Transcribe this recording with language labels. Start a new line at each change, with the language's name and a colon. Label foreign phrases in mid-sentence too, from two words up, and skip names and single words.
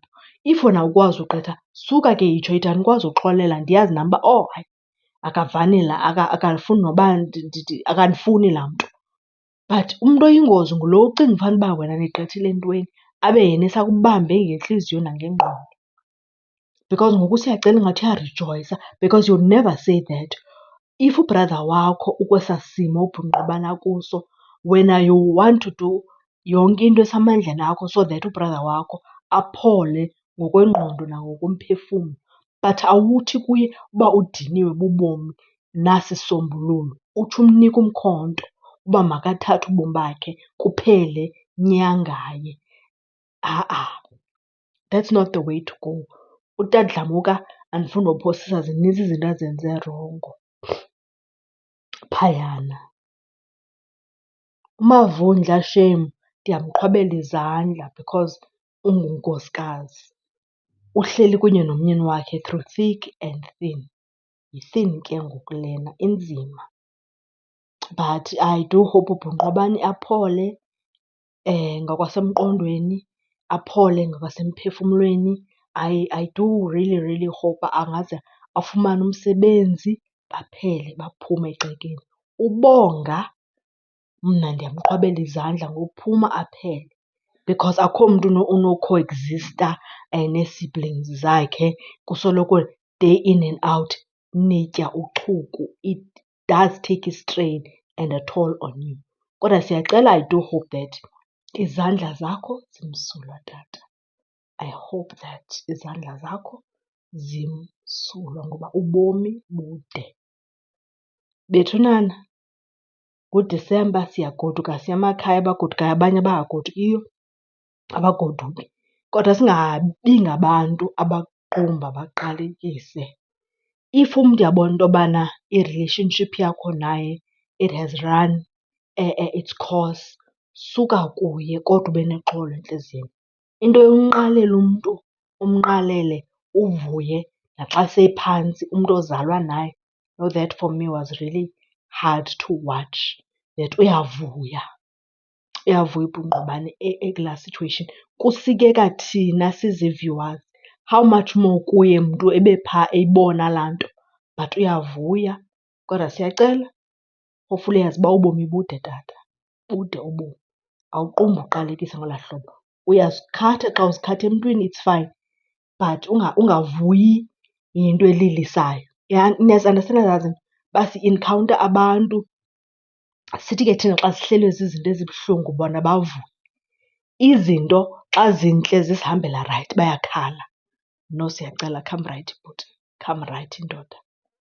Xhosa: If wena awukwazi ugqitha, suka ke yitsho ithi andikwazi uxolela, ndiyazi nam uba hayi akavani akafuni noba akandifuni laa mntu. But umntu oyingozi ngulo ucinga fanuba wena nigqithile entweni abe yena esakubambe ngentliziyo nangengqondo. Because ngoku uSiyacela ingathi uyarejoyisa
English: because you'll never say that.
Xhosa: If ubrother wakho ukwesaa simo uBungqobane akuso, wena
English: you want to do
Xhosa: yonke into esamandleni akho
English: so that
Xhosa: ubrother wakho aphole ngokwengqondo nangokomphefumlo. But awuthi kuye uba udiniwe bubomi nasi isisombululo, utsho umnike umkhonto uba makathathe ubomi bakhe kuphele nya ngaye.
English: That's not the way to go.
Xhosa: Utata Dlamuka andifuni nophosisa, zinintsi izinto azenze rongo phayana. uMavundla shame ndiyamqhwabela izandla because ungunkosikazi. Uhleli kunye nomyeni wakhe
English: through thick and thin.
Xhosa: Yi-thin ke ngoku lena, inzima.
English: But I do hope
Xhosa: uBungqobane aphole ngokwasemqondweni, aphole ngokwasemphefumlweni.
English: I do really, really hope
Xhosa: angaze afumane umsebenzi baphele baphume egcekeni. uBonga mna ndiyamqhwabela izandla ngokuphuma aphele, because akho mntu unokhoegzista nee-siblings zakhe kusoloko
English: day in and out
Xhosa: nitya uchuku.
English: It does take a strain and a toll on you.
Xhosa: Kodwa Siyacela,
English: I do hope that
Xhosa: izandla zakho zimsulwa tata.
English: I hope that
Xhosa: izandla zakho zimsulwa ngoba ubomi bude. Bethunana, nguDisemba siyagoduka siya emakhaya, abagodukayo abanye abangagodukiyo abagoduki. Kodwa singabi ngabantu abaqumba baqalekise. If umntu uyabona into yobana i-relationship yakho naye
English: it has run its course,
Xhosa: suka kuye kodwa ube nexolo entliziyweni. Into yomnqalela umntu, umnqalele uvuye naxa sephantsi, umntu ozalwa naye.
English: No, that for me was really hard to watch, that
Xhosa: uyavuya uBungqobane ekulaa
English: situation.
Xhosa: Kusikeka thina sizi-viewers,
English: how much more
Xhosa: kuye mntu ebephaa eyibona laa nto, but uyavuya. Kodwa Siyacela, hopefully uyazi uba ubomi bude tata, bude ubomi. Awuqumbi uqalekise ngolaa hlobo. Uyazikhatha xa uzikhatha emntwini,
English: it's fine,
Xhosa: but ungavuyi yinto elilisayo. Niyazi-andastenda ezaa zinto uba si-encounter abantu sithi ke thina xa sihlelwe zizinto ezibuhlungu bona bavuye. Izinto xa zintle zisihambela rayithi bayakhala.
English: No Siyacela, come right bhuti, come right ndoda.